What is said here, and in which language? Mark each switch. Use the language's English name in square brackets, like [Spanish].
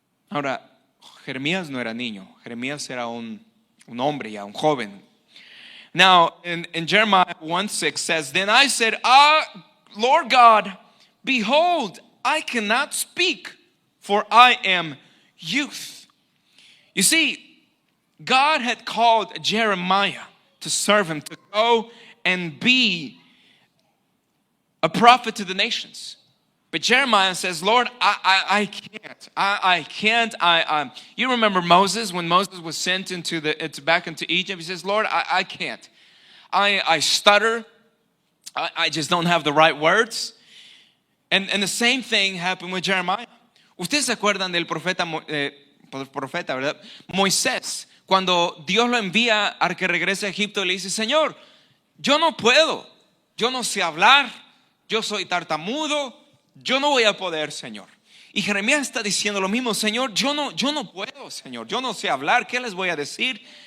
[Spanish] Ahora, Jeremías no era niño, Jeremías era un hombre ya, un joven. [English] Now, in Jeremiah 1:6 says, then I said, Lord God, behold, I cannot speak, for I am youth. You see, God had called Jeremiah to serve him, to go and be a prophet to the nations. But Jeremiah says, Lord, I can't. I can't. You remember Moses, when Moses was sent back into Egypt? He says, Lord, I can't. I stutter. I just don't have the right words. And the same thing happened with Jeremiah. [Spanish] Ustedes se acuerdan del profeta, ¿verdad? Moisés, cuando Dios lo envía a que regrese a Egipto, le dice, Señor, yo no puedo. Yo no sé hablar. Yo soy tartamudo. Yo no voy a poder, Señor. Y Jeremías está diciendo lo mismo, Señor, yo no puedo, Señor. Yo no sé hablar. ¿Qué les voy a decir?